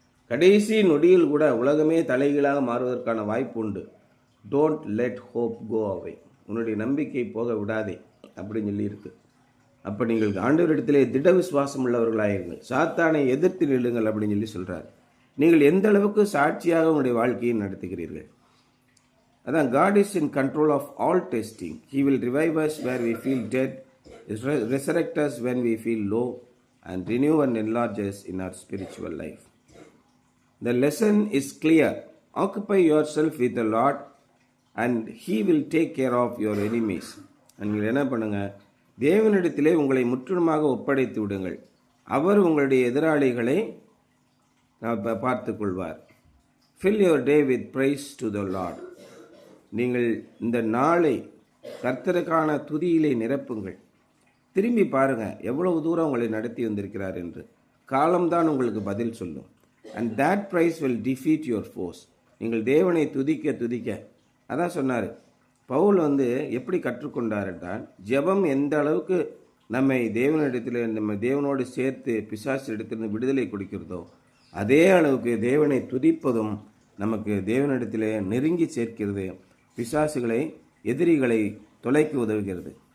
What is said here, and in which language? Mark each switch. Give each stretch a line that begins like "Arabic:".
Tamil: கடைசி நொடியில் கூட உலகமே தலைகீழாக மாறுவதற்கான வாய்ப்பு உண்டு.
English: don't let hope go away,
Tamil: உன்னுடைய நம்பிக்கை போக விடாதே அப்படின்னு சொல்லியிருக்கு. அப்போ நீங்கள் ஆண்டவரிடத்திலே திட விசுவாசம் உள்ளவர்களாயிருங்கள், சாத்தானை எதிர்த்து நில்லுங்கள் அப்படின்னு சொல்லி சொல்கிறார். நீங்கள் எந்த அளவுக்கு சாட்சியாக உங்களுடைய வாழ்க்கையை நடத்துகிறீர்கள்? அதான்
English: God is in control of all testing. He will revive us where we feel dead, resurrect us when we feel low, and renew and enlarge us in our spiritual life. The lesson is clear. Occupy yourself with the Lord and He will take care of your enemies.
Tamil: நீங்கள் என்ன பண்ணுங்க, தேவனிடத்திலே உங்களை முற்றிலுமாக ஒப்படைத்து விடுங்கள். அவர் உங்களுடைய எதிராளிகளை பார்த்து கொள்வார்.
English: Fill your day with praise to the Lord.
Tamil: நீங்கள் இந்த நாளை கர்த்தருக்கான துதியிலே நிரப்புங்கள். திரும்பி பாருங்க எவ்வளவு தூரம் உங்களை நடத்தி வந்திருக்கிறார் என்று. காலம்தான் உங்களுக்கு பதில் சொல்லும்.
English: And that praise will defeat your foes.
Tamil: நீங்கள் தேவனை துதிக்க துதிக்க, அதான் சொன்னார் பவுல் எப்படி கற்றுக்கொண்டார் என்றால், ஜெபம் எந்த அளவுக்கு நம்மை தேவனிடத்தில் நம்ம தேவனோடு சேர்த்து பிசாசு இடத்திலிருந்து விடுதலை கொடுக்கிறதோ, அதே அளவுக்கு தேவனை துதிப்பதும் நமக்கு தேவனிடத்தில் நெருங்கி சேர்க்கிறது, பிசாசுகளை எதிரிகளை தொலைக்கு உதவுகிறது.